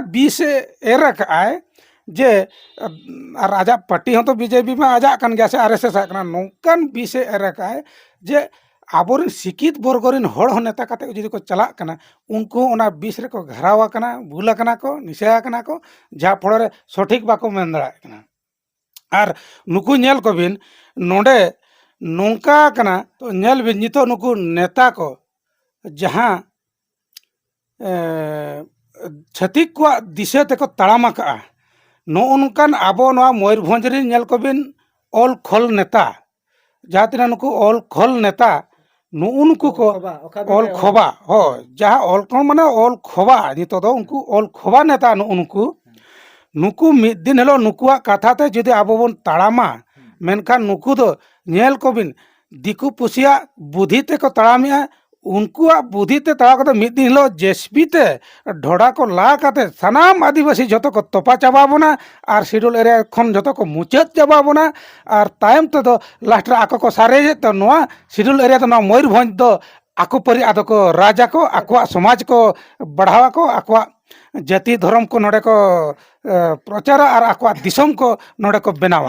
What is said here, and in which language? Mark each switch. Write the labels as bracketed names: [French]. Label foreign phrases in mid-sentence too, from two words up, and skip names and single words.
[Santali] बीस एरक आए जे और आजा पार्टी हो तो बीजेपी में आजा कन गया से आरएसएस आकना नोंकान बीसे एरक आए जे आबोरिन सिकित बर्गरिन हड़ हो नेता काते जुदी को चलाक कना उनको ओना बीस रे को घरावा कना भूला कना को निशा कना को जा फड़े सठिक बाको मेन दड़ा कना आर नुकु नेल को बिन नोडे नोंका कना तो नेल बिन नितो नुकु नेता को जहां छतिक को दिशा ते को तड़ामा का नो उनकान आबो नोआ मयूरभंज रे नेल को बिन ऑल खोल नेता जहाँ तीन नुकु ऑल खोल नेता नुनको को ऑल खोबा हो जहाँ ऑल खोल माने ऑल खोबा नितो दो उनको ऑल खोबा नेता नुनको नुकु मिद दिन हेलो नुकुआ कथा ते जुदी आबो बन ताड़ामा मेनखान नुकु दो नेल को बिन दिकु पुसिया बुद्धि ते को ताड़ामिया उनकुआ बुद्धि ते ताड़ा को मिद दिन हेलो जेसपी ते ढोड़ा को ला काते सनाम आदिवासी जतो को तोपा चाबा बना और शिड्यूल एरिया खन जतो को मुचाद चाबा बना और तायम तो दो लास्ट रे आको को सारे तो नोआ शिड्यूल एरिया तो नोआ मयूरभंज दो आको परि आदो को राजा को आकुआ समाज को बढ़ावा को आकुआ जाति धर्म को नोडे को प्रचार और आकुआ दिसम को नोडे को बनावा